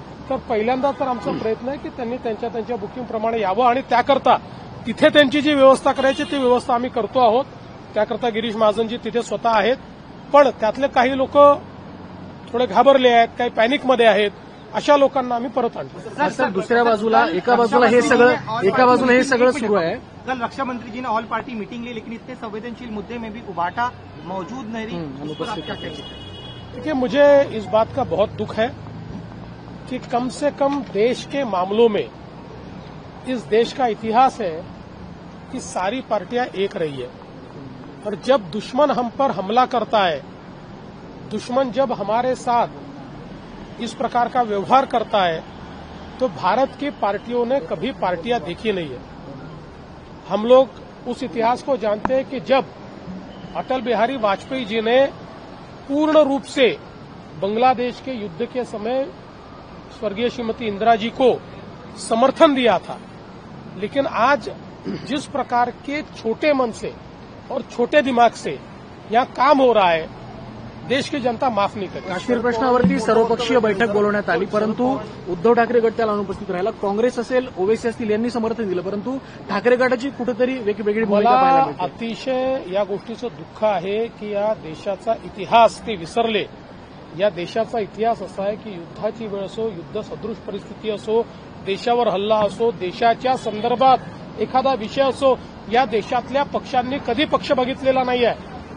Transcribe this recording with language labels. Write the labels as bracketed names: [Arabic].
[Marathi] तर पहिल्यांदा तर आमचा प्रयत्न आहे की त्यांनी त्यांच्या बुकिंगप्रमाणे यावं आणि त्याकरता तिथे त्यांची जी व्यवस्था करायची ती व्यवस्था आम्ही करतो आहोत. त्याकरता गिरीश महाजनजी तिथे स्वतः आहेत. पण त्यातले काही लोक थोडे घाबरले आहेत, काही पॅनिकमध्ये आहेत. अशा लोकांना आम्ही परत आणतो. सर दुसऱ्या बाजूला एका बाजूला हे सगळं सुरू आहे. [Hindi] कल रक्षा मंत्री जी ने ऑल पार्टी मीटिंग ली, लेकिन इतने संवेदनशील मुद्दे में भी उबाटा मौजूद नहीं रही. उस पर आप क्या कहेंगे? देखिए, मुझे इस बात का बहुत दुख है कि कम से कम देश के मामलों में इस देश का इतिहास है कि सारी पार्टियां एक रही है. और जब दुश्मन हम पर हमला करता है, दुश्मन जब हमारे साथ इस प्रकार का व्यवहार करता है, तो भारत की पार्टियों ने कभी पार्टियां देखी नहीं है. हम लोग उस इतिहास को जानते हैं कि जब अटल बिहारी वाजपेयी जी ने पूर्ण रूप से बांग्लादेश के युद्ध के समय स्वर्गीय श्रीमती इंदिरा जी को समर्थन दिया था, लेकिन आज जिस प्रकार के छोटे मन से और छोटे दिमाग से यहां काम हो रहा है, देश की जनता माफ नहीं करती. [Marathi] काश्मीर प्रश्नावरती सर्वपक्षीय बैठक बोलवण्यात आली, परंतु उद्धव ठाकरे गट त्याला अनुपस्थित राहिला. काँग्रेस असेल, ओवेसी असतील यांनी समर्थन दिलं, परंतु ठाकरे गटाची कुठेतरी वेगळी भूमिका मला पाहायला मिळते. अतिशय या गोष्टीचं दुःख आहे की या देशाचा इतिहास ते विसरले. या देशाचा इतिहास असा आहे की युद्धाची वेळ असो, युद्ध सदृश परिस्थिती असो, देशावर हल्ला असो, देशाच्या संदर्भात एखादा विषय असो, या देशातल्या पक्षांनी कधी पक्ष बघितलेला नाही आहे.